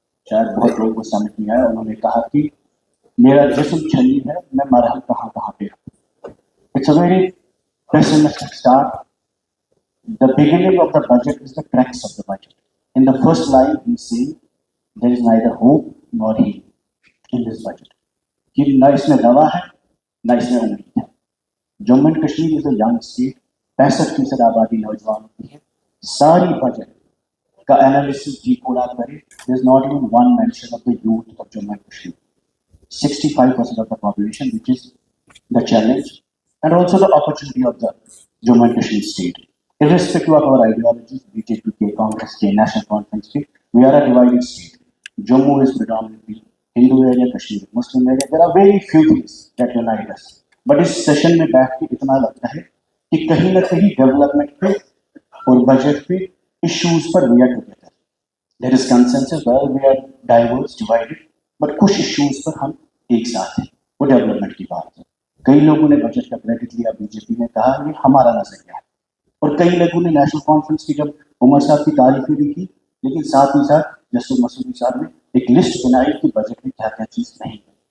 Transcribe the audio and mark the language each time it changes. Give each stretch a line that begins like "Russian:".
Urdu: شاید بہت لوگوں کو سمجھ نہیں آیا. انہوں نے کہا کہ میرا جسم چھلی ہے, میں مرحل کہاں کہاں پہ ہوں.
English: It's a very pessimistic start. The beginning of the budget is the cracks of the budget. In the first line, he says there is neither hope nor healing in this budget.
Urdu: کہ نہ اس میں دوا ہے نہ اس میں امید ہے.
English: Jammu and Kashmir is a young state.
Urdu: 65% آبادی نوجوانوں کی ہے. ساری بجٹ کا انالیسس جی کوڈ آپ کریں,
English: there is not even one mention of the youth of Jammu and Kashmir. 65% of the population, which is the challenge and also the opportunity of the Jammu and Kashmir state. Irrespective of our ideologies, BJP, Congress, National Conference, we are a divided state. Jammu is predominantly Hindu area, Kashmir Muslim area. There are very few things that unite us.
Urdu: But اس session میں بیٹھ کے اتنا لگتا ہے کہ کہیں نہ کہیں ڈیولپمنٹ پہ اور بجٹ پہ issues per
English: We are together. There is consensus well we are diverse divided, but
Urdu: کچھ ایشوز پر ہم ایک ساتھ ہیں. وہ ڈیولپمنٹ کی بات ہے. کئی لوگوں نے بجٹ کا کریڈٹ لیا, بی جے پی نے کہا یہ ہمارا نظریہ ہے, اور کئی لوگوں نے نیشنل کانفرنس کی جب عمر صاحب کی تعریفیں بھی کی, لیکن ساتھ ہی ساتھ جسٹس مسعودی صاحب نے ایک لسٹ بنائی کہ بجٹ میں کیا کیا چیز نہیں ہے.